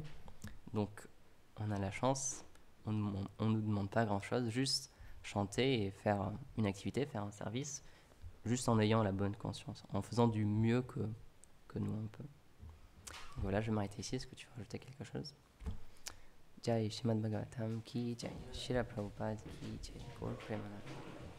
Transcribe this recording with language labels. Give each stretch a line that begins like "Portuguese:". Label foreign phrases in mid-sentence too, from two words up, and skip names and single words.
French: Donc on a la chance, on ne nous demande pas grand-chose, juste chanter et faire une activité, faire un service, juste en ayant la bonne conscience, en faisant du mieux que nous on peut. Donc voilà, je vais m'arrêter ici. Est-ce que tu veux rajouter quelque chose?
Hindi: जय श्रीमद् भागवतम् की जय, श्रील प्रभुपाद की जय, गौर प्रेमानन्द.